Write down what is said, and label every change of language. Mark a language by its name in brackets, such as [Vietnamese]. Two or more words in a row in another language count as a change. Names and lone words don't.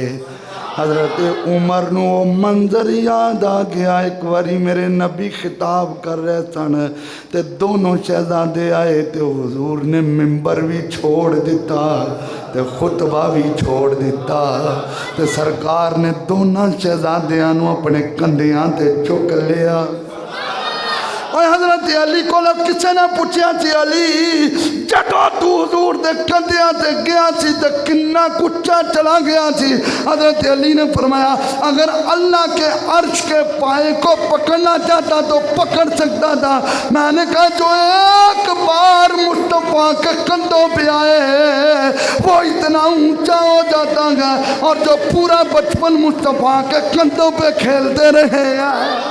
[Punjabi] حضرت عمر نو منظر یاد آ گیا، ایک واری میرے نبی خطاب کر رہے سن تے دونوں شہزادے آئے تے حضور نے منبر بھی چھوڑ دیتا تے خطبہ بھی چھوڑ دیتا تے سرکار نے دونوں شہزادیاں نو اپنے کندھیاں تے چک لیا۔ اور حضرت علی کو لوگ کسے نہ پوچھیا سی علی جدو تو حضور دے کندھیاں تے گیا سی تے کنا کچا چلا گیا سی؟ [Urdu] حضرت علی نے فرمایا اگر اللہ کے عرش کے پائے کو پکڑنا چاہتا تو پکڑ سکتا تھا۔ میں نے کہا جو ایک بار مصطفیٰ کے کندھوں پہ آئے وہ اتنا اونچا ہو جاتا ہے، اور جو پورا بچپن مصطفیٰ کے کندھوں پہ کھیلتے رہے ہیں۔